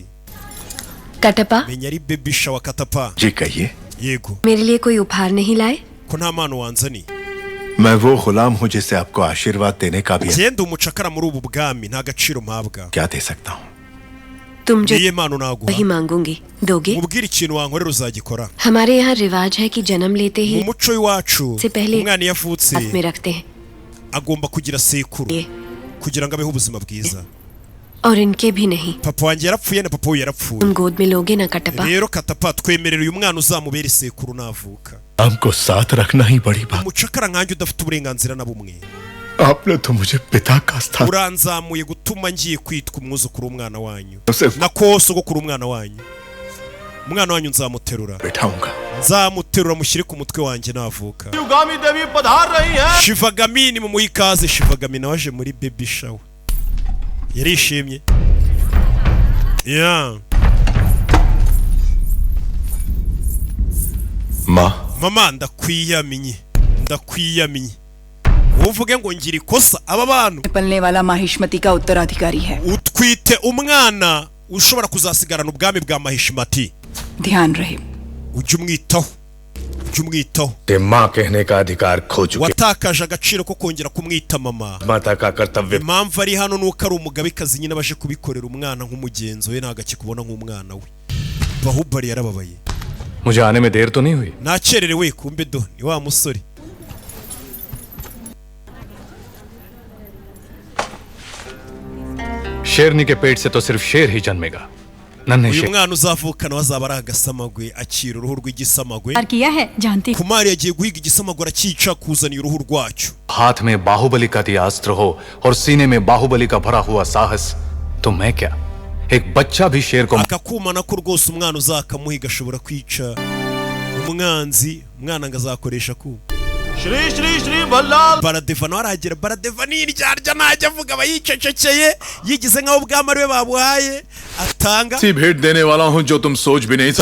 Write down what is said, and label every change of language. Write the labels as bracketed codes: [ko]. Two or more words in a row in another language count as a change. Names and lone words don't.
[hi] कटप्पा [rw] menya ari [en] baby shower [rw] katapa [hi] जी कहिए [rw] yego [hi] मेरे लिए कोई उपहार नहीं लाए [rw] ko nta mpano wanzani [hi] मैं वो गुलाम हूँ जिसे आपको आशीर्वाद देने का भी [rw] genda umucakara muri ubu bwami nta gaciro mpabwa [hi] क्या दे सकता हूँ तुम जो [rw] niye mpano naguha [hi] वही मांगूंगी दोगे [rw] mubwire ikintu wankorera uzagikora [hi] हमारे यहाँ रिवाज है कि जन्म लेते [rw] mu [hi] ही [rw] muco w'iwacu [hi] से पहले [rw] umwana iyo avutse [hi] हाथ में रखते हैं [rw] agomba kugira sekuru [hi] ये [rw] kugira ngo abeho ubuzima bwiza [hi] और इनके भी नहीं [rw] papa wanjye yarapfuye na papa we yarapfuye [hi] तुम गोद में लोगे ना कटप्पा [rw] rero katapa twemerera uyu mwana uzamubera isekuru navuka [hi] हमको साथ रखना ही बड़ी बात [rw] umucakara nkanjye udafite uburenganzira na bumwe [hi] आपने तो मुझे पिता का स्थान [rw] uranzamuye gutuma ngiye kwitwa umwuzukuru w'umwana wanyu [hi] उसे [rw] nako sogokuru umwana wanyu umwana wanyu nzamuterura [hi] बिठाऊंगा [rw] nzamuterura mushyire ku mutwe wanjye navuka [hi] युगामी देवी पधार रही है [rw] Shivagamini mu muhikaze Shivagamini waje muri [en] baby shower [rw] yarishimye yeah [hi] माँ [rw] mama ndakwiyamenye uvuge ngo ngira ikosa aba bantu [hi] पलने वाला माहिष्मति का उत्तराधिकारी है [rw] utwite umwana ushobora kuzasigarana ubwami bwa Mahishmati [hi] ध्यान रहे [rw] ujye umwitaho [hi] ते माँ कहने का अधिकार खो चुके [rw] watakaje agaciro ko kongera kumwita mama [hi] माता का कर्तव्य [rw] impamvu ari hano nuko ari umugabekazi nyine abaje kubikorera umwana nk'umugenzo we ntago akikubona nk'umwana we Bahubali yarababaye [hi] मुझे आने में देर तो नहीं हुई [rw] nakererewe kumbe do ni wa musore [hi] शेरनी के पेट से तो सिर्फ शेर ही जन्मेगा नन्हे [rw] uyu [hi] शेर [rw] mwana uzavukana wazaba ari agasamagwe akira uruhu rw'igisamagwe [hi] किया है जानती [rw] kumari yagiye guhiga igisamagwe arakica kuzaniye uruhu rwacyo [hi] हाथ में बाहुबली का दिया अस्त्र हो और सीने में बाहुबली का भरा हुआ साहस तो मैं क्या एक बच्चा भी शेर को [rw] akakuma nako rwose umwana uzakamuhiga ashobora kwica umwanzi umwana ngo azakoresha ku [hi] श्री श्री श्री भल्लाल [rw] baradeva nawe arahagera baradeva n'iryarya ntajya avuga aba yicecekeye yigize nk'aho ubwami ari we babuhaye atanga [hi] ऐसी भेंट देने वाला हूँ जो तुम सोच भी नहीं सकते